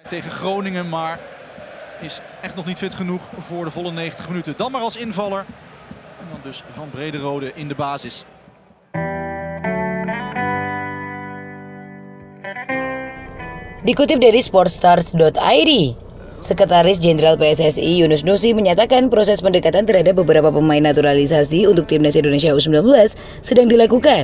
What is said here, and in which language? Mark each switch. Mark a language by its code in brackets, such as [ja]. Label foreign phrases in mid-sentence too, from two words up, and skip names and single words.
[nl] tegen Groningen, maar is echt nog niet fit genoeg voor de volle 90 minuten. Dan maar als invaller en dan dus Van Brederode in de basis. [id] Dikutip dari sportstars.id, Sekretaris Jenderal PSSI Yunus Nusi menyatakan proses pendekatan terhadap beberapa pemain naturalisasi untuk Timnas Indonesia U19 sedang dilakukan.